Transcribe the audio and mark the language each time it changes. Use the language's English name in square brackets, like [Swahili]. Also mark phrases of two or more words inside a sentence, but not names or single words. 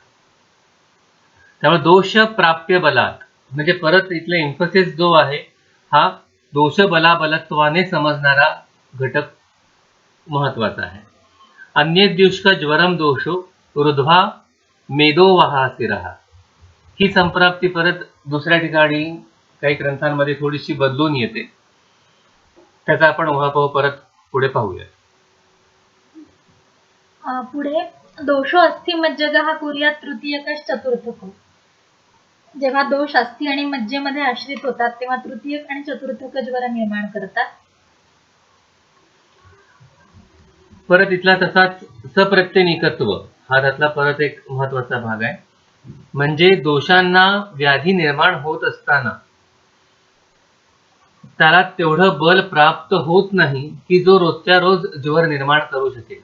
[Marathi] त्यामुळे [Sanskrit] दोष प्राप्य बलात [Marathi] म्हणजे परत इथले एम्फसिस जो आहे हा दोष बलाबलत्वाने समजणारा घटक महत्वाचा आहे. [Sanskrit] अन्यद्युष्क ज्वरम दोषो रुध्वा मेदो वहासिरहा [Marathi] ही संप्राप्ती परत दुसऱ्या ठिकाणी काही ग्रंथांमध्ये थोडीशी बदलून येते, त्याचा आपण उहापोह परत पुढे पाहूया. [Sanskrit] पुढे दोषो अस्थि मज्जगः कुर्यात तृतीयकश चतुर्थको. [Marathi] जेव्हा दोष अस्थि आणि मज्जेमध्ये आश्रित होतात तेव्हा तृतीयक आणि चतुर्थक ज्वर निर्माण करतात. परत इथला तसाच सप्रत्यनिकत्व हा त्यातला परत एक महत्वाचा भाग आहे. म्हणजे दोषांना व्याधी निर्माण होत असताना त्याला तेवढं बल प्राप्त होत नाही की जो रोजच्या रोज ज्वर निर्माण करू शकेल.